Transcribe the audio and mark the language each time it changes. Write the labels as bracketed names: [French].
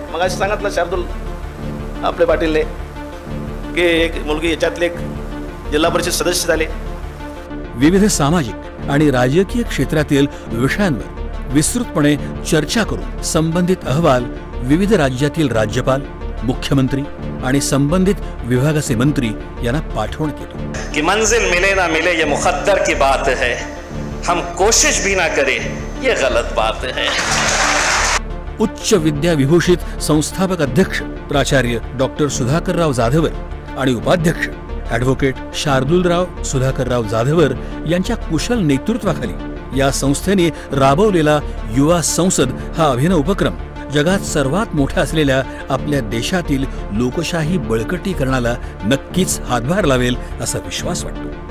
[Marathi] मग असं सांगितलं शार्दुल आपले पाटीलने की एक मुलगी याच्यातले एक जिल्हा परिषद सदस्य झाले। विविध सामाजिक आणि राजकीय क्षेत्रातील विषयांवर विस्तृतपणे चर्चा करून संबंधित अहवाल विविध राज्यातील राज्यपाल, मुख्यमंत्री आणि संबंधित विभागाचे मंत्री यांना पाठवण्यात येतो। [Hindi] कि मंजिल मिले ना मिले ये मुकद्दर की बात है, हम कोशिश भी ना करें ये गलत बात है। [Marathi] उच्च विद्या विभूषित संस्थापक अध्यक्ष प्राचार्य डॉक्टर सुधाकरराव जाधवर आणि उपाध्यक्ष ॲडव्होकेट शार्दूलराव सुधाकरराव जाधवर यांच्या कुशल नेतृत्वाखाली या संस्थेने राबवलेला युवा संसद हा अभिनव उपक्रम जगात सर्वात मोठ्या असलेल्या आपल्या देशातील लोकशाही बळकटीकरणाला नक्कीच हातभार लावेल असा विश्वास वाटतो.